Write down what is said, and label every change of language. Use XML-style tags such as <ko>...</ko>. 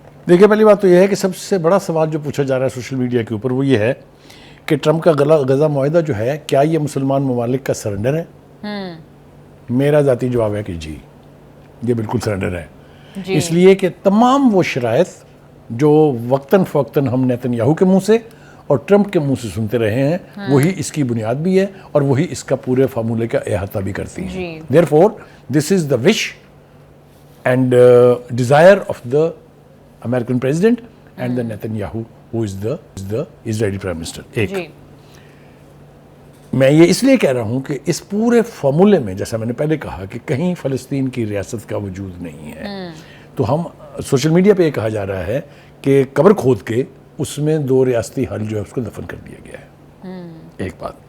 <ur>دیکھیے، پہلی بات تو یہ ہے کہ سب سے بڑا سوال جو پوچھا جا رہا ہے سوشل میڈیا کے اوپر وہ یہ ہے کہ ٹرمپ کا غزہ معاہدہ جو ہے، کیا یہ مسلمان ممالک کا سرنڈر ہے؟ میرا ذاتی جواب ہے کہ جی، یہ بالکل سرنڈر ہے. اس لیے کہ تمام وہ شرائط جو وقتاً فوقتاً ہم نیتن یاہو کے منہ سے اور ٹرمپ کے منہ سے سنتے رہے ہیں، وہی اس کی بنیاد بھی ہے اور وہی اس کا پورے فارمولے کا احاطہ بھی کرتی ہیں.</ur> <en>Therefore, this is the wish and desire of the American president and the Netanyahu, who is the Israeli prime minister.</en> <ur>ایک میں یہ اس لیے کہہ رہا ہوں کہ اس پورے فارمولے میں، جیسا میں نے پہلے کہا کہ کہیں فلسطین کی ریاست کا وجود نہیں ہے، تو ہم سوشل میڈیا پہ یہ کہا جا رہا ہے کہ قبر کھود کے اس میں 2 ریاستی حل جو ہے اس کو دفن کر دیا گیا ہے. ایک بات.</ur>